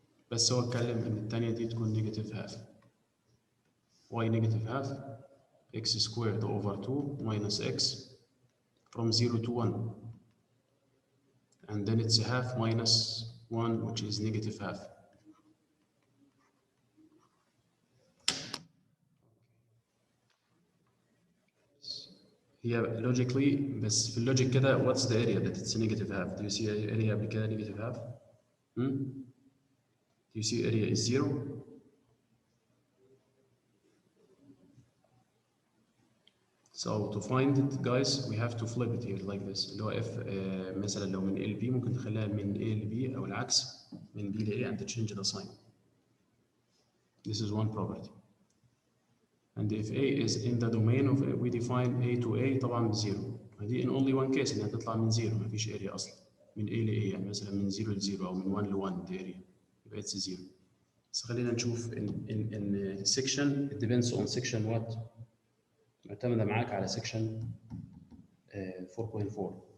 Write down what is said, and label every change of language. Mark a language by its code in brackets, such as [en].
[ar] بس هو اتكلم ان الثانيه دي تكون نيجاتيف هاف. [en] y negative half x squared over 2 minus x from 0 to 1. And then it's a half minus 1, which is negative half. Yeah, logically, [ar] بس في اللوجيك كده, [en] what's the area that it's negative half? Do you see area [ar] قبل كده [en] negative half? Do you see area is 0? So to find it, guys, we have to flip it here like this. [ar] اللي هو if مثلا لو من A ل B ممكن تخليها من A ل B أو العكس من B ل A [en] and change the sign. This is one property. And if A is in the domain of A, we define A to A [ar] طبعا بزيرو. دي [en] in only one case [ar] إنها تطلع من زيرو, ما فيش area أصلا. من A ل A يعني مثلا من 0 ل 0 أو من 1 ل 1 دي area. يبقى it's زيرو. بس خلينا نشوف [en] in section, it depends on section what. [ar] معتمدة معاك على section 4.4.